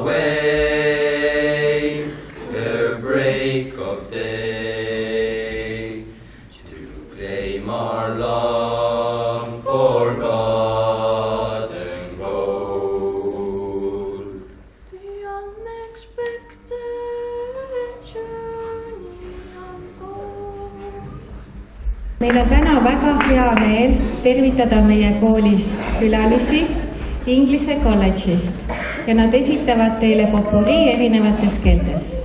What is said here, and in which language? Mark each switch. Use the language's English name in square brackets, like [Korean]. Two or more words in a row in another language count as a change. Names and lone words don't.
[English] away ere break of day to claim our long forgotten gold. The unexpected journey unfolds. [Estonian] Meil on täna väga hea meel tervitada meie koolis külalisi Inglise kolledžist ja nad esitavad teile popuri erinevates keeltes.